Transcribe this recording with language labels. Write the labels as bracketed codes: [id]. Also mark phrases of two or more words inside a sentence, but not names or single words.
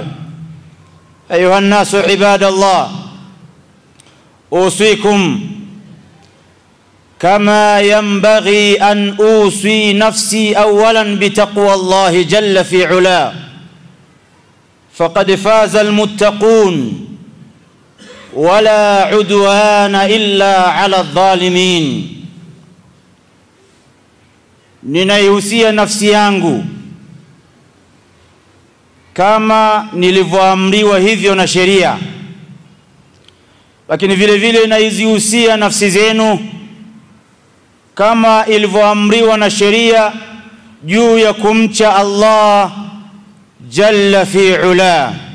[ar] أيها الناس عباد الله، أوصيكم كما ينبغي أن أوصي نفسي أولا بتقوى الله جل في علاه، فقد فاز المتقون ولا عدوان إلا على الظالمين. [sw] Ninaihusia nafsi yangu kama nilivyoamriwa hivyo na sheria, lakini vile vile naizihusia nafsi zenu kama ilivyoamriwa na sheria juu ya kumcha Allah [ar] جل في علاه.